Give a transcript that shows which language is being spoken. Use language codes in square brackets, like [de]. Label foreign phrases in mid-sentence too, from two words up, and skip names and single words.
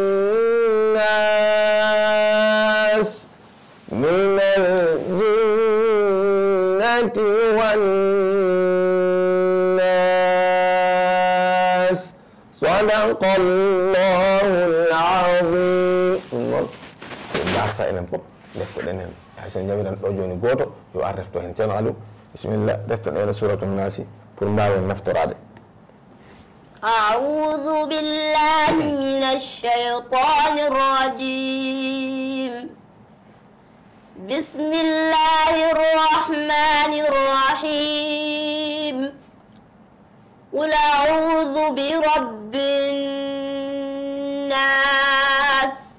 [ar] الناس من الجنة والناس صدق الله العظيم. [ff] Darta enen pop deftoɗen hen hay so jawiran ɗo joni goto yo ar defto hen ceerno Aliou bisimilla deftoɗen ene [ar] سورة الناس [ff] pour mbawen naftorade. [ar] أعوذ بالله من الشيطان الرجيم بسم الله الرحمن الرحيم قل أعوذ برب الناس